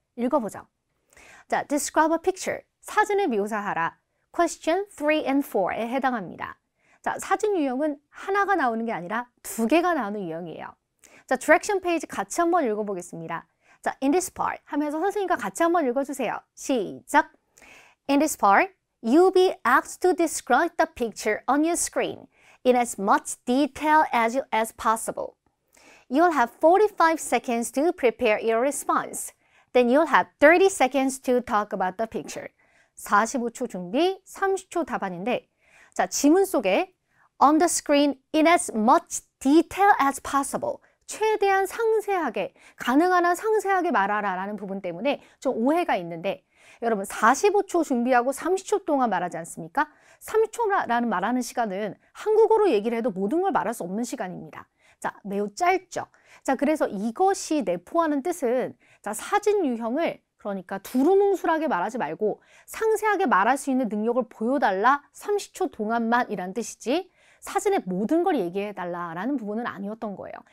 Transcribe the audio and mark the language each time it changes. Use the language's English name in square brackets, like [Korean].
[Korean] 읽어보죠. 자, [English] Describe a picture. [Korean] 사진을 묘사하라. Question 3 and 4에 해당합니다. 자, 사진 유형은 하나가 나오는 게 아니라 두 개가 나오는 유형이에요. 자, 디렉션 페이지 같이 한번 읽어보겠습니다. 자, in this part 하면서 선생님과 같이 한번 읽어주세요. 시작! [English] In this part, you'll be asked to describe the picture on your screen in as much detail as possible. You'll have 45 seconds to prepare your response. Then you'll have 30 seconds to talk about the picture. [Korean] 45초 준비, 30초 답안인데, 자, 지문 속에 [English] on the screen in as much detail as possible. [Korean] 최대한 상세하게, 가능한 한 상세하게 말하라 라는 부분 때문에 좀 오해가 있는데, 여러분 45초 준비하고 30초 동안 말하지 않습니까? 30초라는 말하는 시간은 한국어로 얘기를 해도 모든 걸 말할 수 없는 시간입니다. 자, 매우 짧죠. 자, 그래서 이것이 내포하는 뜻은 자, 사진 유형을 그러니까 두루뭉술하게 말하지 말고 상세하게 말할 수 있는 능력을 보여달라 30초 동안만 이란 뜻이지 사진의 모든 걸 얘기해달라라는 부분은 아니었던 거예요.